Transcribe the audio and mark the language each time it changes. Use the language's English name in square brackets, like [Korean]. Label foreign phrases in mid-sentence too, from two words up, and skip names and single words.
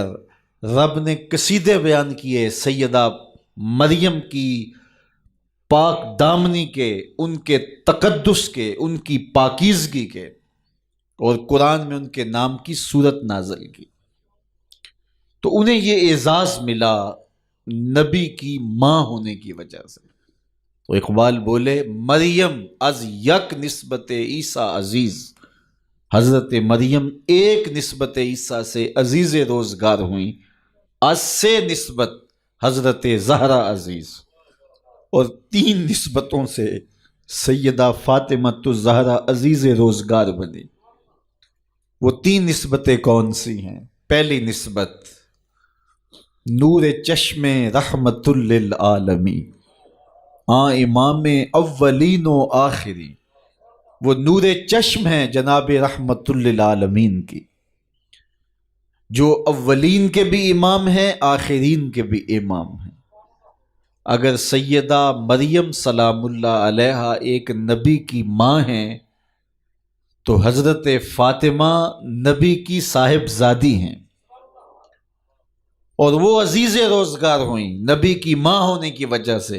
[Urdu] رب نے قصیدے بیان کیے سیدہ مریم کی پاک دامنی کے، ان کے تقدس کے، ان کی پاکیزگی کے، اور قرآن میں ان کے نام کی صورت نازل کی. تو انہیں یہ اعزاز ملا نبی کی ماں ہونے کی وجہ سے. تو اقبال بولے [Persian] مریم از یک نسبت عیسیٰ عزیز، [Urdu] حضرت مریم ایک نسبت عیسیٰ سے عزیز روزگار ہوئیں، [Persian] از سے نسبت حضرت زہرا عزیز، [Urdu] اور 3 نسبتوں سے سیدہ فاطمۃ الزہرا عزیز روزگار بنی. وہ 3 نسبتیں کون سی ہیں؟ پہلی نسبت [Persian] نور چشم رحمت للعالمین، امام اولین و آخری، [Urdu] وہ نور چشم ہیں جناب رحمت للعالمین کی، جو اولین کے بھی امام ہیں آخرین کے بھی امام ہیں۔ اگر سیدہ مریم [Arabic] سلام اللہ علیہا [Urdu] ایک نبی کی ماں ہیں تو حضرت فاطمہ نبی کی صاحبزادی ہیں، اور وہ عزیز روزگار ہوئیں نبی کی ماں ہونے کی وجہ سے۔